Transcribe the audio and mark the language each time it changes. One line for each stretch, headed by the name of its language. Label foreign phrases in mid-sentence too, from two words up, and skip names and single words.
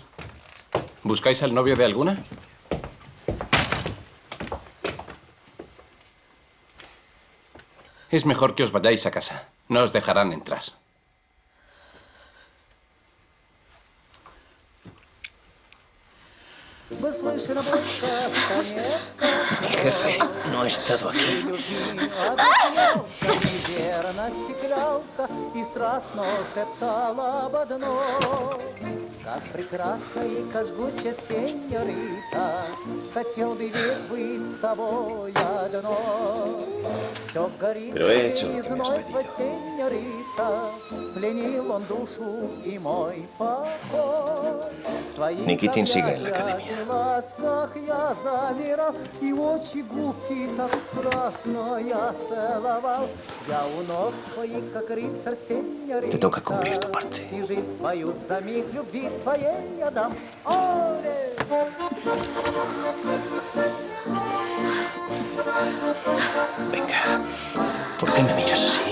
Spanish: ¿Buscáis al novio de alguna? Es mejor que os vayáis a casa. No os dejarán entrar. Mi jefe no ha estado aquí.
Russian: Как прекрасна и как жгуча сеньорита, хотел бы ведь быть с тобой одно. Все горит вновь, сеньорита, пленил он душу и мой покой.
Spanish: Nikitin sigue en la academia.
Russian: Я замирал, и очи губки так страстно я целовал. Я у ног твоих, как рыцарь, сеньорита.
Spanish: Te toca cumplir tu parte.
Russian: И жизнь свою за миг любви твоей я дам. Оле!
Spanish: Venga, ¿por qué me miras así?